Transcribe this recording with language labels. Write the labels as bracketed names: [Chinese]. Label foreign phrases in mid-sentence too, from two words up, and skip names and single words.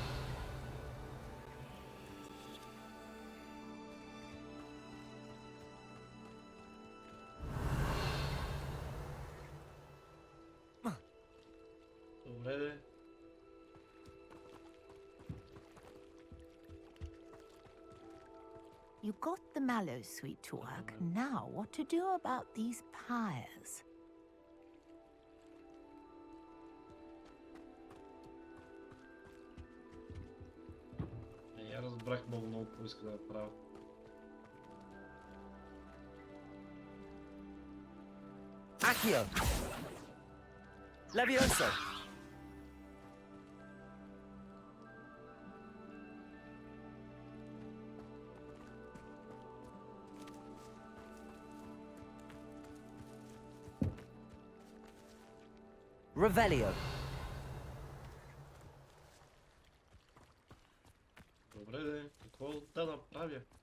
[Bulgarian] Добре. [English] You got the mallowsweet to work. Now, what to do about these pyres? [Bulgarian] Я разбрах много какво иска да направя. Accio. Levioso. Revelio. Добре, какво да направя?